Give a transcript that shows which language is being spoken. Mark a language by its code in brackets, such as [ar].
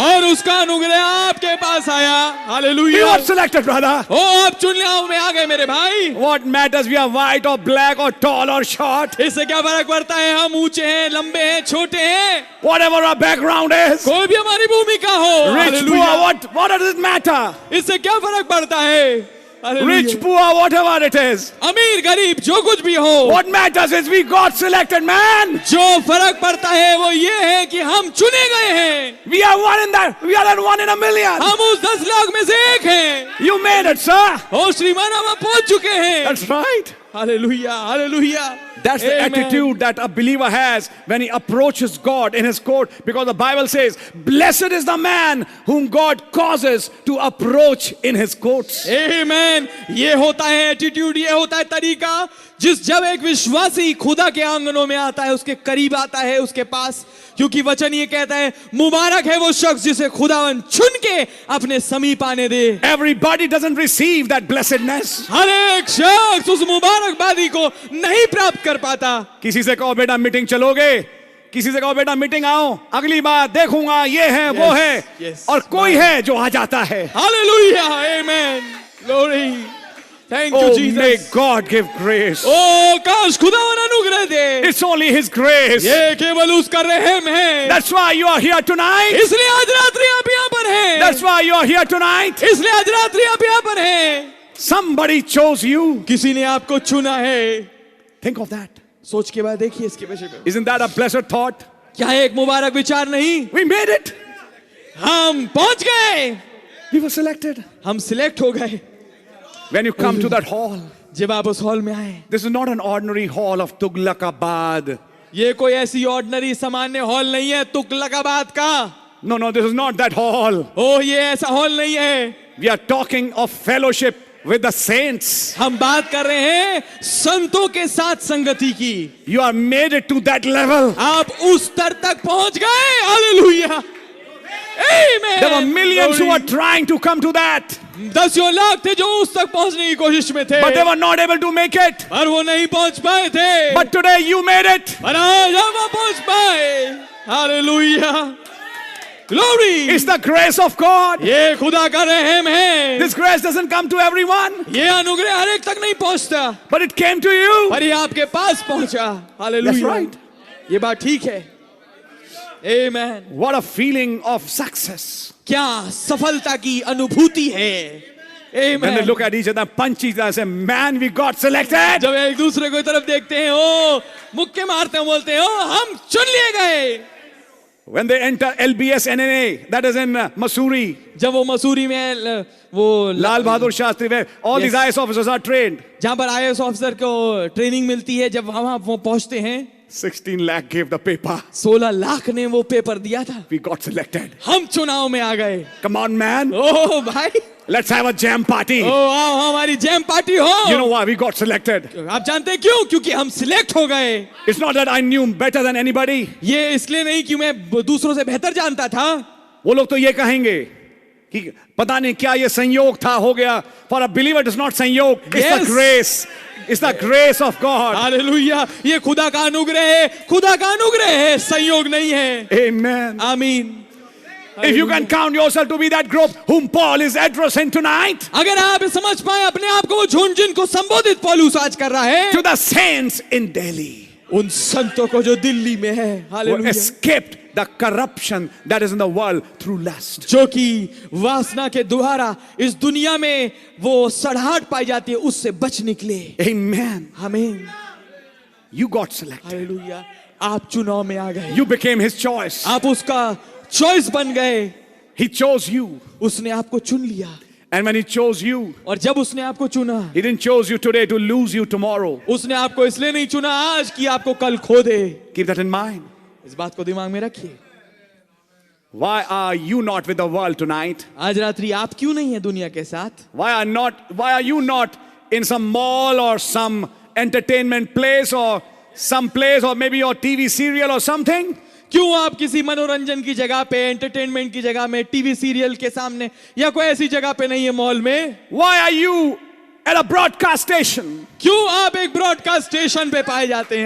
[hi] और उसका अनुग्रह आपके पास आया। [en] He [hi] hallelujah. [en] got selected, brother. [hi] ओ आप चुनलियाओं में आ गए मेरे भाई। [en] What matters? We are white or black or tall or short. [hi] इससे क्या फर्क पड़ता है, हम ऊंचे हैं, लंबे हैं, छोटे हैं, [en] Whatever our background is. [hi] कोई भी हमारी भूमिका हो। [en] Rich, [hi] hallelujah. [en] poor, what does it matter? [hi] इससे क्या फर्क पड़ता है? Hallelujah. [en] Rich, poor, whatever it is. [hi] अमीर गरीब जो कुछ भी हो, [en] What matters is we got selected, man. [hi] जो फर्क पड़ता है वो ये है कि हम चुने गए हैं। [en] We are one in that. We are that one in a million. [hi] हम उस 10 लाख में से एक हैं। [en] You made it, sir. [hi] ओ श्रीमान हम पहुंच चुके हैं। [en] That's right. [hi] Hallelujah hallelujah. [en] That's the Amen. attitude that a believer has when he approaches God in His court, because the Bible says, "Blessed is the man whom God causes to approach in His courts." Amen. [hi] ये होता है attitude, ये होता है तरीका जब एक विश्वासी खुदा के आंगनों में आता है, उसके करीब आता है, उसके पास, क्योंकि वचन ये कहता है मुबारक है वो शख्स जिसे खुदावन चुन के अपने समीप आने दे। [en] Everybody doesn't receive that blessedness. [hi] हर एक शख्स उस मुबारकबादी को नहीं प्राप्त कर पाता। किसी से कहो बेटा मीटिंग चलोगे, किसी से कहो बेटा मीटिंग आओ, अगली बार देखूंगा, ये है वो है, [en] yes, [hi] और कोई है जो आ जाता है। Hallelujah amen glory. [en] Thank you, Oh, Jesus. may God give grace. [hi] ओ काश खुदावन अनुग्रह दे। [en] It's only His grace. [hi] ये केवल उसका रहम है। [en] That's why you are here tonight. [hi] इसलिए आज रात्रि आप यहाँ पर हैं। [en] That's why you are here tonight. [hi] इसलिए आज रात्रि आप यहाँ पर हैं। [en] Somebody chose you. [hi] किसी ने आपको चुना है। [en] Think of that. [hi] सोच के बाद देखिए इसके विषय में। [en] Isn't that a blessed thought? [hi] क्या एक मुबारक विचार नहीं? [en] We made it. [hi] हम पहुंच गए। [en] We were selected. [hi] हम सिलेक्ट हो गए। [en] When you come to that hall, [hi] जब आप उस हॉल में आए, [en] this is not an ordinary hall of Tughlaqabad. [hi] ये कोई ऐसी ऑर्डिनरी सामान्य हॉल नहीं है तुगलकाबाद का। [en] No, no, this is not that hall. [hi] ओ ये ऐसा हॉल नहीं है। [en] We are talking of fellowship with the saints. [hi] हम बात कर रहे हैं संतों के साथ संगति की। [en] You are made it to that level. [hi] आप उस स्तर तक पहुंच गए। Hallelujah. [en] Amen. There were millions who were trying to come to that, [hi] दसियों lakh थे जो उस तक पहुंचने की कोशिश में थे, [en] but they were not able to make it. [hi] पर वो नहीं पहुंच पाए थे। [en] But today you made it. [hi] पर आज हम वहां पहुंच पाए। Hallelujah. [en] Glory. It's the grace of God. [hi] ये खुदा का रहम है। [en] This grace doesn't come to everyone, [hi] ये अनुग्रह हर एक तक नहीं पहुंचता, [en] but it came to you. [hi] पर ये आपके पास पहुंचा। हालेलुया। [en] That's right. [hi] ये बात ठीक है। [en] Amen. What a feeling of success. [hi] क्या सफलता की अनुभूति है। [en] When they Amen. look at each other, punch each other and say, man, we got selected. [hi] जब एक दूसरे को तरफ देखते हैं, ओ मुक्के मारते हैं, बोलते हैं, ओ हम चुन लिए गए। [en] When they enter LBS NNA, that is in Mussoorie, [hi] जब वो मसूरी में वो [en] Lal Bahadur Shastri, where all these IS officers are trained. [hi] जहाँ पर IAS ऑफिसर को ट्रेनिंग मिलती है, जब वहां वो पहुंचते हैं, [en] 16 lakh gave the paper. [hi] 16 lakh ने वो पेपर दिया था। [en] We got selected. [hi] हम चुनाव में आ गए। [en] Come on, man. [hi] ओ भाई, [en] Let's have a jam party. [hi] ओ आओ हमारी जैम पार्टी हो। [en] You know why we got selected? [hi] आप जानते हैं क्यों? क्योंकि हम सिलेक्ट हो गए। [en] It's not that I knew better than anybody. [hi] ये इसलिए नहीं कि मैं दूसरों से बेहतर जानता था। वो लोग तो ये कहेंगे कि पता नहीं क्या ये संयोग था, हो गया. [en] For a believer, it is not संयोग. It's Yes. the grace. It's the grace of God. [hi] Hallelujah. ये खुदा का अनुग्रह है, खुदा का अनुग्रह है, संयोग नहीं है। [en] Amen. [hi] आमीन। [en] If you can count yourself to be that group whom Paul is addressing tonight, [hi] अगर आप समझ पाए अपने आप को, वो झुंड जिनको संबोधित पौलुस आज कर रहा है, [en] to the saints in Delhi, [hi] उन संतों को जो दिल्ली में है, [en] who [hi] hallelujah, [en] escaped the corruption that is in the world through lust. [hi] जो कि वासना के द्वारा इस दुनिया में वो सड़ाहट पाई जाती है, उससे बच निकले। [en] Amen. [hi] आमीन। [en] You got selected. [hi] हालेलुया। आप चुनाव में आ गए, [en] You became his choice. [hi] आप उसका चॉइस बन गए। [en] He chose you. [hi] उसने आपको चुन लिया, [en] And when he chose you, [hi] और जब उसने आपको चुना, [en] he didn't chose you today to lose you tomorrow. [hi] उसने आपको इसलिए नहीं चुना आज कि आपको कल खो दे। [en] Keep that in mind. [hi] इस बात को दिमाग में रखिए। [en] Why are you not with the world tonight? [hi] आज रात्रि आप क्यों नहीं है दुनिया के साथ? [en] Why are you not in some mall or some entertainment place or some place or maybe your TV serial or something? [hi] क्यों आप किसी मनोरंजन की जगह पे, एंटरटेनमेंट की जगह में, टीवी सीरियल के सामने या कोई ऐसी जगह पे नहीं है, मॉल में? [en] Why are you at a broadcast station [hi] क्यों आप एक ब्रॉडकास्ट स्टेशन पे पाए जाते हैं?